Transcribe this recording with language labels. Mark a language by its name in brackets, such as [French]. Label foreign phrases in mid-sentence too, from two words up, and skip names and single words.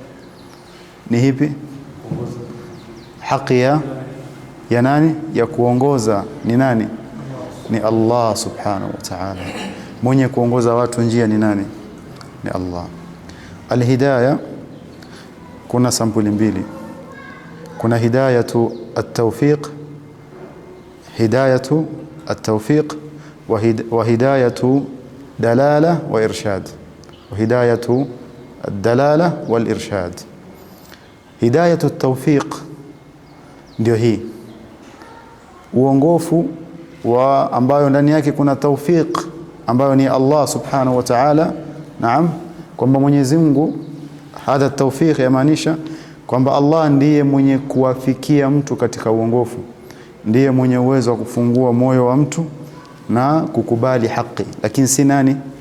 [Swahili] Ni ipi? Haki ya nani? Ya kuongoza ni nani? Ni Allah [Arabic] سبحانه وتعالى. [Swahili] Mwenye kuongoza watu njia ni nani? Ni Allah. Al-hidayah kuna sampuli mbili. [Arabic] Kuna هداية التوفيق هداية التوفيق وهداية دلالة وإرشاد وهداية الدلالة والإرشاد. هداية التوفيق [Swahili] ndio hii uongofu wa ambayo ndani yake kuna tawfiq ambayo ni Allah [Arabic] سبحانه وتعالى. [Swahili] Naam, kwamba Mwenyezi Mungu, [Arabic] هذا توفيق [Swahili] yamaanisha kwamba Allah ndiye mwenye kuwafikia mtu katika uongofu, ndiye mwenye uwezo wa kufungua moyo wa mtu na kukubali haki, lakini si nani?